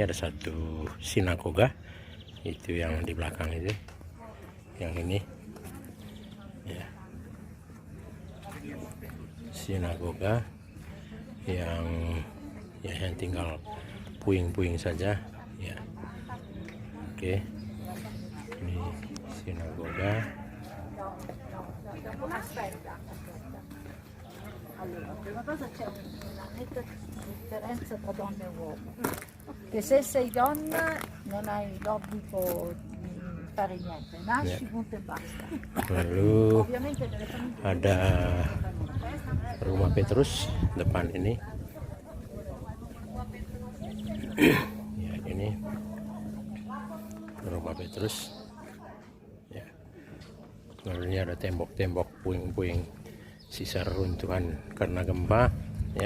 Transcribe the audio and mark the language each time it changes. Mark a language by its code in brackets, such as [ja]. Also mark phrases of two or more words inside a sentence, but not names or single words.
[id] Ada satu sinagoga, itu yang di belakang itu, yang ini, ya, sinagoga yang tinggal puing-puing saja, ya. Oke, ini sinagoga. [it] Allora, prima cosa c'è una netta differenza tra donna e uomo, che se sei donna non hai l'obbligo di fare niente, nasci, punto e basta. [id] Lalu [it] Ovviamente nelle famiglie [id] ada rumah Petrus depan ini. Ya, ini rumah Petrus. Ya. Lalu ini ada tembok-tembok puing-puing sisa reruntuhan karena gempa, ya.